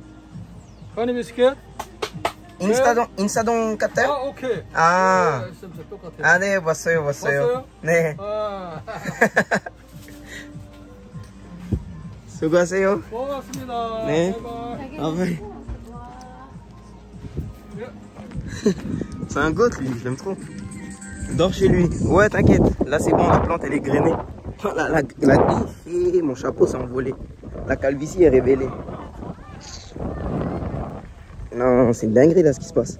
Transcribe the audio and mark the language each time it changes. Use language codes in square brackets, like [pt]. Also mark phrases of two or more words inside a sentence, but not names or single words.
[en] honey biscuit? [ko] 인사동 같아요? 아, 오케이. 아. 네, 똑같아요. 아, 네, 봤어요. 봤어요? 네. 아. 수고하세요. 고맙습니다. 네. [en] bye-bye. [fr] Ah ouais. C'est un goth lui, je l'aime trop. Dors chez lui. Ouais, t'inquiète. Là c'est bon, la plante elle est grainée. Mon chapeau s'est envolé. La calvitie est révélée. Non, c'est une dinguerie là ce qui se passe.